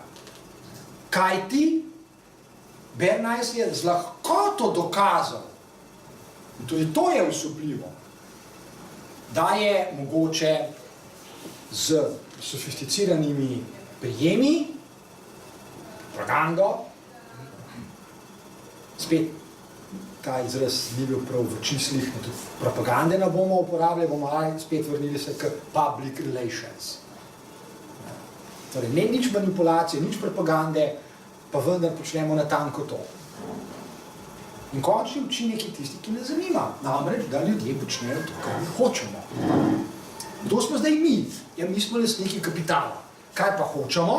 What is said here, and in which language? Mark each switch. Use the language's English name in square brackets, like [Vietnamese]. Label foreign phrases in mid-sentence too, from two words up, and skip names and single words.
[Slovenian] Kajti Bernays je z lahkoto dokazal, in tudi to je osupljivo, da je mogoče z sofisticiranimi prijemi, propagando, spet ta izraz ni bil prav v čislih, propagande ne bomo uporabljali, bomo spet vrnili se k [English] public relations. [Slovenian] Torej, ne nič manipulacije, nič propagande, pa vendar počnemo natanko to. In končni učinek je tisti, ki nas zanima. Namreč, da ljudje počnejo to, kar mi hočemo. Kdo smo zdaj mi? Ja, mi smo lastniki kapitala. Kaj pa hočemo?